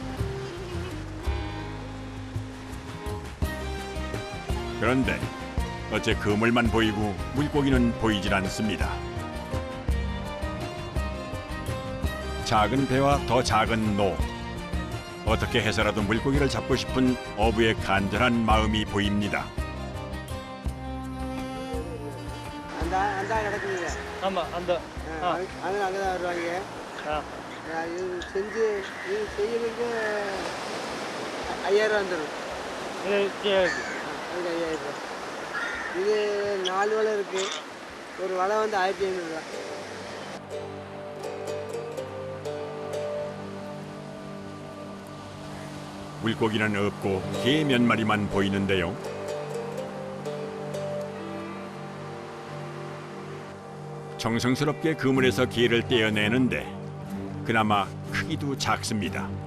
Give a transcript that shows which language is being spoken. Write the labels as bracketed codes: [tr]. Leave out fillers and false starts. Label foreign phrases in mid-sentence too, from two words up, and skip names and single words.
[ko] 그런데 어째 그물만 보이고 물고기는 보이질 않습니다. 작은 배와 더 작은 노. 어떻게 해서라도 물고기를 잡고 싶은 어부의 간절한 마음이 보입니다. [ta] அந்த கிடக்குதுங்க. ஆமாம் அந்த அது அங்கே தான் வருவாங்க. இது செஞ்சு இது செய்யறதுக்கு 5000 வந்துடும். அதுக்கு 5000. இது 4 வலை இருக்கு. ஒரு வலை வந்து 1500. [ko] 물고기는 없고 개 몇 마리만 보이는데요. 정성스럽게 그물에서 개를 떼어내는데 그나마 크기도 작습니다.